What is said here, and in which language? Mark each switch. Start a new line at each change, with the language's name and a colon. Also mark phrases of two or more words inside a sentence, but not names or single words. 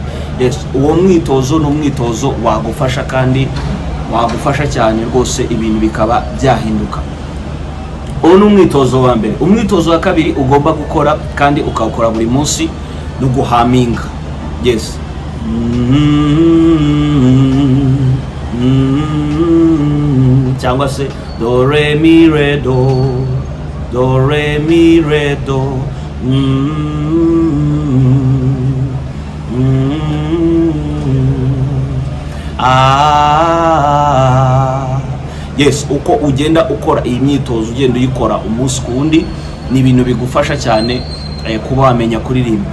Kinyarwanda: Yes, uwo mwitozo ni umwitozo wagufasha, kandi wagufasha cyane rwose, ibintu bikaba byahinduka. Uwo ni umwitozo wa mbere. Umwitozo wa kabiri ugomba gukora kandi ukawukora buri munsi ni uguhaminga. Yes, cyangwa se do re mi re do, do re mi re do. Yes, uko ugenda ukora iyi myitozo, ugenda uyikora umunsi ku wundi, ni ibintu bigufasha cyane kuba wamenya kuririmba.